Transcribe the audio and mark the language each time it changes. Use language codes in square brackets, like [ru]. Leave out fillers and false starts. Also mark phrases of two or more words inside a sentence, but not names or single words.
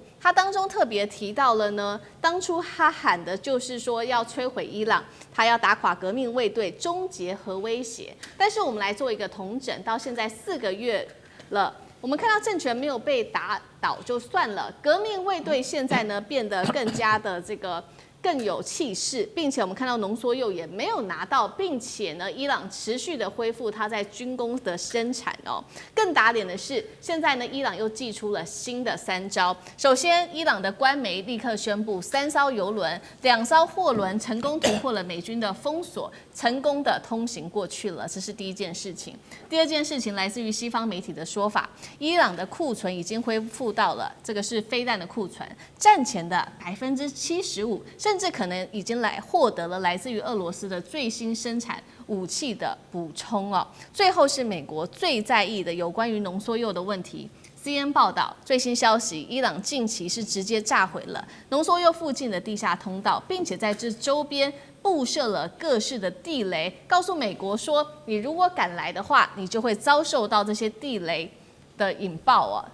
[zh] 他當中特別提到了呢，當初他喊的就是說要摧毀伊朗，他要打垮革命衛隊，終結核威脅。但是我們來做一個統整，到現在4個月了，我們看到政權沒有被打倒就算了，革命衛隊現在呢變得更加的這個更有氣勢，並且我們看到濃縮鈾也沒有拿到，並且呢，伊朗持續的恢復它在軍工的生產哦。更打臉的是，現在呢，伊朗又祭出了新的3招。首先，伊朗的官媒立刻宣布，3艘油輪、2艘貨輪成功突破了美軍的封鎖，成功的通行過去了。這是第一件事情。第二件事情來自於西方媒體的說法，伊朗的庫存已經恢復到了，這個是飛彈的庫存，戰前的75%。甚至可能已經獲得了來自於俄羅斯的最新生產武器的補充哦。最後是美國最在意的有關於濃縮鈾的問題。CNN 報道最新消息，伊朗近期是直接炸毀了濃縮鈾附近的地下通道，並且在這周邊布設了各式的地雷，告訴美國說，你如果敢來的話，你就會遭受到這些地雷的引爆哦。